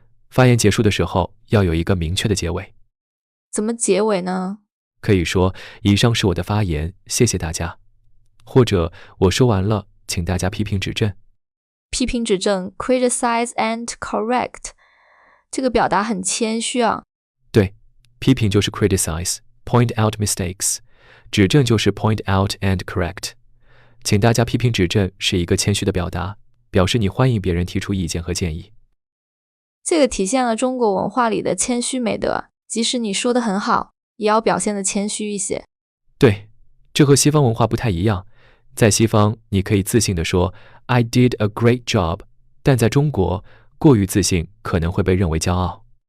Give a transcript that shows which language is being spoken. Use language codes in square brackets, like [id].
[zh] 发言结束的时候要有一个明确的结尾。怎么结尾呢？可以说以上是我的发言，谢谢大家。或者我说完了，请大家批评指正。批评指正 [en] criticize and correct， [zh] 这个表达很谦虚啊。对，批评就是 [en] criticize point out mistakes， [zh] 指正就是 [en] point out and correct。 [zh] 请大家批评指正是一个谦虚的表达，表示你欢迎别人提出意见和建议。这个体现了中国文化里的谦虚美德，即使你说得很好，也要表现得谦虚一些。对，这和西方文化不太一样。在西方你可以自信地说 [en] I did a great job， [zh] 但在中国过于自信可能会被认为骄傲。